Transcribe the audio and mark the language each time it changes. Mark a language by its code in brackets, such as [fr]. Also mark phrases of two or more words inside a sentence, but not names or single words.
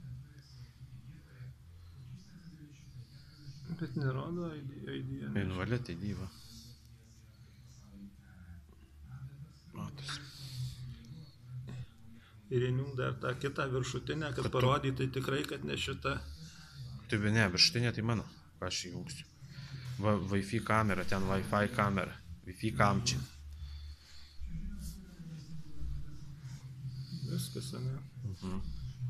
[lt] Bet nerodo ID. [en] Invalid ID, [lt] va. Matos. Ir įjung dar tą kitą viršutinę, kad parodytai tikrai, kad ne šita. Tai ne, viršutinė tai mano. Ką aš įjungsiu. Wi-Fi kamera, ten Wi-Fi kamera. Wi-Fi kamčia. Viskas, ne?